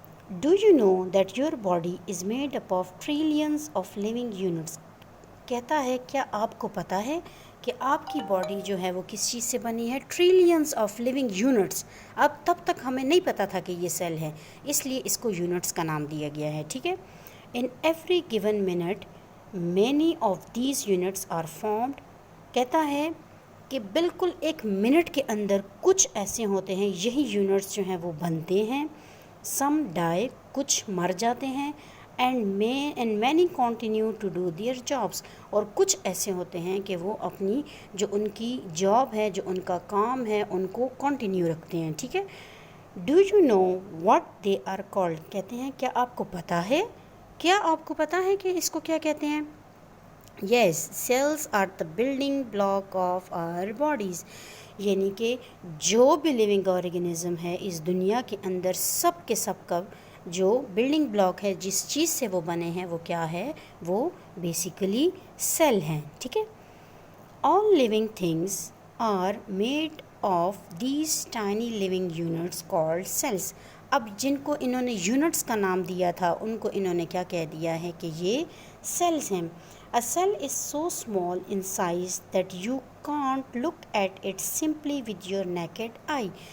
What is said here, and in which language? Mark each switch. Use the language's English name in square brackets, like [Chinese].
[English] Do you know that your body is made up of trillions of living units. [Urdu] کہتا ہے کیا آپ کو پتہ ہے کہ آپ کی باڈی جو ہے وہ کس چیز سے بنی ہے، [English] Trillions of living units. [Urdu] اب تب تک ہمیں نہیں پتہ تھا کہ یہ سیل ہے، اس لیے اس کو یونٹس کا نام دیا گیا ہے. ٹھیک ہے. [English] In every given minute, many of these units are formed. [Urdu] کہتا ہے کہ بالکل ایک منٹ کے اندر کچھ ایسے ہوتے ہیں، یہی یونٹس جو ہیں وہ بنتے ہیں. [English] Some die، [Urdu] کچھ مر جاتے ہیں. [English] And many continue to do their jobs. [Urdu] اور کچھ ایسے ہوتے ہیں کہ وہ اپنی جو ان کی جاب ہے، جو ان کا کام ہے، ان کو کنٹینیو رکھتے ہیں. ٹھیک ہے. [English] Do you know what they are called. [Urdu] کہتے ہیں کیا آپ کو پتہ ہے، کیا آپ کو پتہ ہے کہ اس کو کیا کہتے ہیں؟ [English] Yes, cells are the building block of our bodies. [Urdu] یعنی کہ جو بھی لیونگ آرگینزم ہے اس دنیا کے اندر سب کے سب کا جو بلڈنگ بلاک ہے جس چیز سے وہ بنے ہیں وہ کیا ہے، وہ بیسیکلی سیل ہیں. ٹھیک ہے. [English] All living things are made of these tiny living units called cells. [Urdu] اب جن کو انہوں نے یونٹس کا نام دیا تھا ان کو انہوں نے کیا کہہ دیا ہے کہ یہ سیلز ہیں. [English] A cell is so small in size that you can't look at it simply with your naked eye.